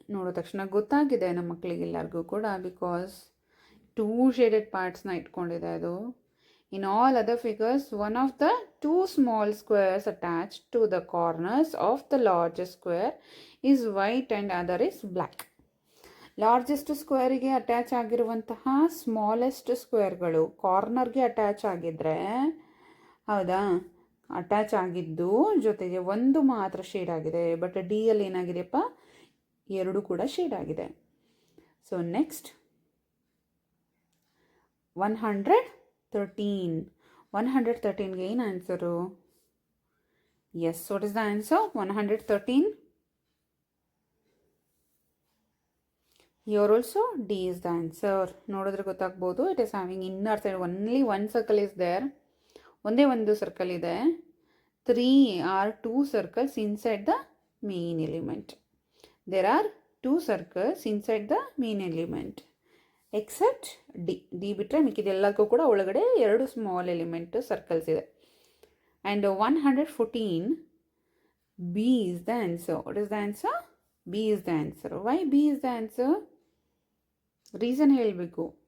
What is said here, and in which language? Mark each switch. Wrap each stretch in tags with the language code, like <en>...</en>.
<kn>ನೋಡೋ ತಕ್ಷಣ ಗೊತ್ತಾಗಿದೆ ನಮ್ಮ ಮಕ್ಕಳಿಗೆಲ್ಲರಿಗೂ ಕೂಡ,</kn> <en>because</en> <kn>2 ಶೇಡೆಡ್ ಪಾರ್ಟ್ಸ್ನ ಇಟ್ಕೊಂಡಿದೆ ಅದು.</kn> <en>In all other figures, one of the 2 small squares attached to the corners of the largest square is white and other is black.</en> <kn>Largest ಸ್ಕ್ವೇರಿಗೆ attach ಆಗಿರುವಂತಹ smallest ಸ್ಕ್ವೇರ್ಗಳು ಕಾರ್ನರ್ಗೆ attach ಆಗಿದ್ದರೆ, ಹೌದಾ, attach ಆಗಿದ್ದು ಜೊತೆಗೆ ಒಂದು ಮಾತ್ರ ಶೇಡ್ ಆಗಿದೆ.</kn> <en>but</en> <kn>D ಅಲ್ಲಿ ಏನಾಗಿದೆಯಪ್ಪ, 2 ಕೂಡ ಶೇಡ್ ಆಗಿದೆ.</kn> <en>so next</en> <kn>113ಗೆ ಏನು answer?</kn> <en>Yes, what is the answer? 113. Here also D is the answer.</en> <kn>ನೋಡಿದ್ರೆ ಗೊತ್ತಾಗ್ಬೋದು,</kn> <en>It is having inner side only 1 circle is there.</en> <kn>ಒಂದೇ ಒಂದು ಸರ್ಕಲ್ ಇದೆ.</kn> <en>3 are 2 circles inside the main element. There are 2 circles inside the main element. Except D.</en> <kn>D ಬಿಟ್ಟರೆ ಮಿಕ್ಕಿದೆಲ್ಲಕ್ಕೂ ಕೂಡ ಒಳಗಡೆ 2 small element circles ಇದೆ.</kn> <en>And 114 B is the answer. What is the answer? B is the answer. Why B is the answer? Reason</en> <kn>ಹೇಳಬೇಕು.</kn>